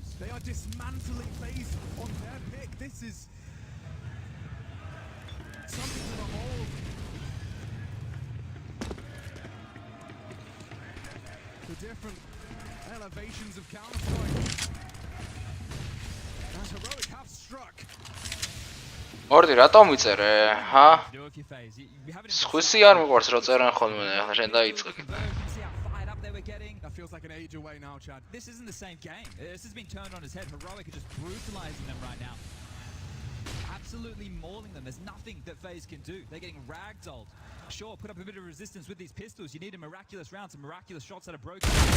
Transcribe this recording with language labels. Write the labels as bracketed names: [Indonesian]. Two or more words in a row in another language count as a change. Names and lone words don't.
[English] They are dismantling FaZe on their pick. This is something to behold. The different elevations of Counter-Strike. As Heroic have struck. [Georgian] მორდი რატომ ვიწერე? ჰა? [English] Do if you FaZe. You haven't [Georgian] სხვისი არ მიყვარს რომ წერან ხოლმე, ახლა შენ დაიწყე. [English] see how fired up they were getting. That feels like an age away now, Chad. This isn't the same game. This has been turned on its head. Heroic are just brutalizing them right now. Absolutely mauling them. There's nothing that FaZe can do. They're getting ragdolled. Sure, put up a bit of resistance with these pistols. You need a miraculous round, some miraculous shots that are broken.